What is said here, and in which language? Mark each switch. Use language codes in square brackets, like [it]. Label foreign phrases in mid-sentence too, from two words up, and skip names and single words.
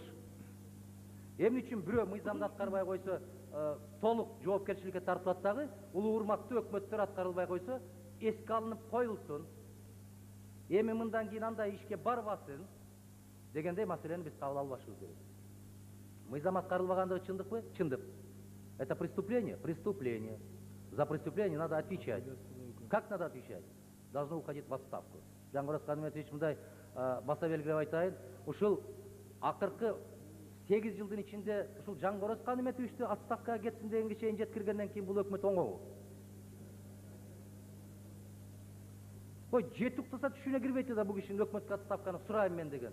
[ky] Эмне үчүн бирөө мыйзамды аткарбай койсо, толук жоопкерчиликке тартылат дагы, улуу урматтуу өкмөттөр аткарылбай койсо, эске алынып коюлсун. Эми мындан кийин андай ишке барбасын дегендей маселени биз кабыл албашыбыз керек. Мыйзам аткарылбагандыгы чындыкпы? Чындык. [ru] Это преступление? Преступление. За преступление надо отвечать. Как надо отвечать? Должно уходить в отставку. [ky] Жаңгырос Каныметович мындай баса белгилеп айтайын, ушул акыркы 8 жылдын ичинде ушул Жаңгырос Каныметовичти отставкага кетсин дегенге чейин жеткиргенден кийин бул өкмөт оңобу? Ой, жетип уктаса түшүнө кирбейт да бул кишинин өкмөткө отставканы сурайм мен деген.